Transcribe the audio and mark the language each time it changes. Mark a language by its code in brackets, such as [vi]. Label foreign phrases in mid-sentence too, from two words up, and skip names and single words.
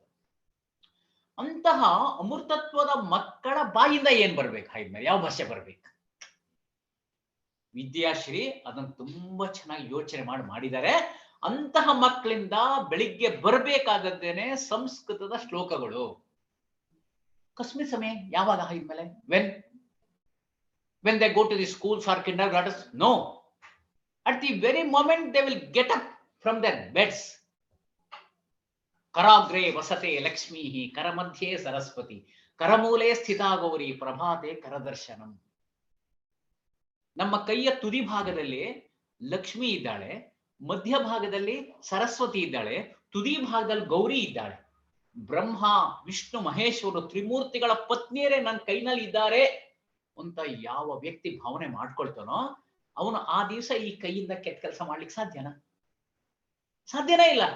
[kn] ಅಂತಹ ಅಮೃತತ್ವದ ಮಕ್ಕಳ ಬಾಯಿಂದ ಏನ್ ಬರ್ಬೇಕು? ಹಾಯ್ದ್ಮೇಲೆ ಯಾವ ಭಾಷೆ ಬರ್ಬೇಕು? ವಿದ್ಯಾಶ್ರೀ ಅದನ್ನು ತುಂಬಾ ಚೆನ್ನಾಗಿ ಯೋಚನೆ ಮಾಡಿದ್ದಾರೆ. ಅಂತಹ ಮಕ್ಕಳಿಂದ ಬೆಳಿಗ್ಗೆ ಬರಬೇಕಾದದ್ದೇನೆ ಸಂಸ್ಕೃತದ ಶ್ಲೋಕಗಳು. [sa] ಕಸ್ಮಿನ್ ಸಮಯ [kn] ಯಾವಾಗ? ಹಾಯ್ದ್ಮೇಲೆ [en] when they go to the schools or kindergartens? No. At the very moment they will get up from their beds. [sa] ಕರಾಗ್ರೆ ವಸತೆ ಲಕ್ಷ್ಮೀ ಕರಮಧ್ಯೆ ಸರಸ್ವತಿ ಕರಮೂಲೆ ಸ್ಥಿತಾ ಗೌರಿ ಪ್ರಭಾತೆ ಕರದರ್ಶನಂ. [kn] ನಮ್ಮ ಕೈಯ ತುದಿ ಭಾಗದಲ್ಲಿ ಲಕ್ಷ್ಮಿ ಇದ್ದಾಳೆ, ಮಧ್ಯ ಭಾಗದಲ್ಲಿ ಸರಸ್ವತಿ ಇದ್ದಾಳೆ, ತುದಿ ಭಾಗದಲ್ಲಿ ಗೌರಿ ಇದ್ದಾಳೆ. ಬ್ರಹ್ಮ ವಿಷ್ಣು ಮಹೇಶ್ವರು ತ್ರಿಮೂರ್ತಿಗಳ ಪತ್ನಿಯರೇ ನನ್ನ ಕೈನಲ್ಲಿ ಇದ್ದಾರೆ ಅಂತ ಯಾವ ವ್ಯಕ್ತಿ ಭಾವನೆ ಮಾಡ್ಕೊಳ್ತಾನೋ ಅವನು ಆ ದಿವಸ ಈ ಕೈಯಿಂದ ಕೆಟ್ಟ ಕೆಲಸ ಮಾಡ್ಲಿಕ್ಕೆ ಸಾಧ್ಯನೇ ಇಲ್ಲ.